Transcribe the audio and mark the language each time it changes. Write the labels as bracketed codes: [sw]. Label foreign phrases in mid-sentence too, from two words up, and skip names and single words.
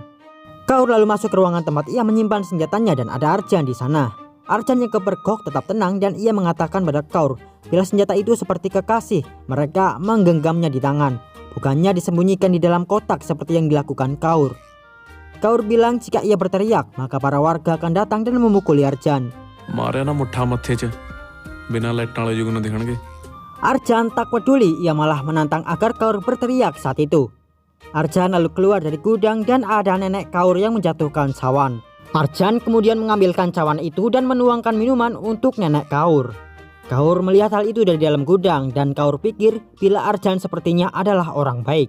[id] Kaur lalu masuk ke ruangan tempat ia menyimpan senjatanya dan ada Arjan di sana. Arjan yang kepergok tetap tenang dan ia mengatakan pada Kaur bila senjata itu seperti kekasih, mereka menggenggamnya di tangan. Bukannya disembunyikan di dalam kotak seperti yang dilakukan Kaur. Kaur bilang jika ia berteriak maka para warga akan datang dan memukuli Arjan. [pa] ਮਾਰੇ ਨਾ ਮੁੱਠਾ ਮੱਥੇ ਚ ਬਿਨਾ ਲਾਈਟਾਂ ਵਾਲੇ ਜੁਗ ਨ ਦਿਖਣਗੇ। [id] Arjan tak peduli, ia malah menantang agar Kaur berteriak saat itu. Arjan lalu keluar dari gudang dan ada nenek Kaur yang menjatuhkan cawan. Arjan kemudian mengambilkan cawan itu dan menuangkan minuman untuk nenek Kaur. Kaur melihat hal itu dari dalam gudang dan Kaur pikir bila Arjan sepertinya adalah orang baik.